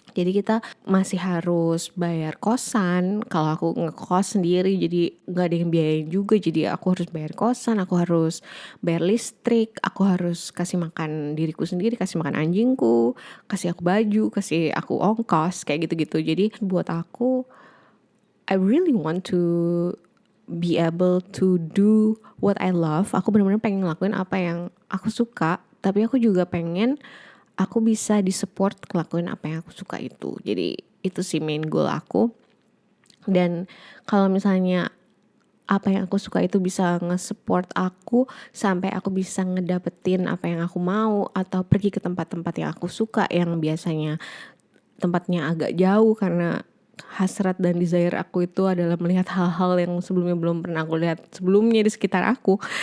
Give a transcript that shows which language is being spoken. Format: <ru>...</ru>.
<id>Jadi kita masih harus bayar kosan. Kalau aku ngekos sendiri jadi gak ada yang biayain juga. Jadi aku harus bayar kosan, aku harus bayar listrik, aku harus kasih makan diriku sendiri, kasih makan anjingku, kasih aku baju, kasih aku ongkos, kayak gitu-gitu. Jadi buat aku,</id> <en>I really want to be able to do what I love.</en> <id>Aku benar-benar pengen ngelakuin apa yang aku suka, tapi aku juga pengen aku bisa disupport ngelakuin apa yang aku suka itu. Jadi itu sih</id> <en>main goal</en> <id>aku. Dan kalau misalnya apa yang aku suka itu bisa nge-support aku sampai aku bisa ngedapetin apa yang aku mau, atau pergi ke tempat-tempat yang aku suka yang biasanya tempatnya agak jauh, karena hasrat dan desire aku itu adalah melihat hal-hal yang sebelumnya belum pernah aku lihat sebelumnya di sekitar aku.</id>